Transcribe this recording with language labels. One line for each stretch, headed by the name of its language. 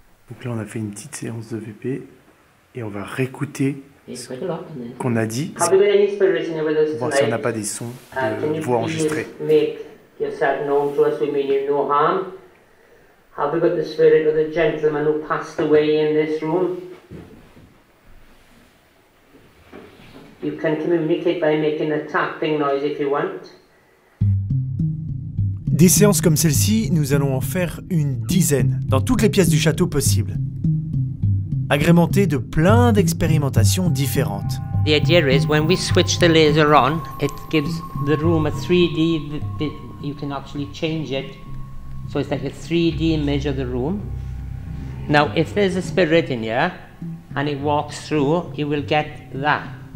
French: Donc là on a fait une petite séance de VP et on va réécouter ce qu'on a dit, voir si on n'a pas des sons de voix enregistrées.
English: Make yourself known to us, we mean you no harm. Have we got the spirit of the gentleman who passed away in this room? You can communicate by making a tapping noise if you want.
French: Des séances comme celle-ci, nous allons en faire une dizaine, dans toutes les pièces du château possibles, agrémentées de plein d'expérimentations différentes.
English: The idea is when we switch the laser on, it gives the room a 3D, you can actually change it, so it's like a 3D image of the room. Now if there's a spirit in here, and it walks through, you will get that.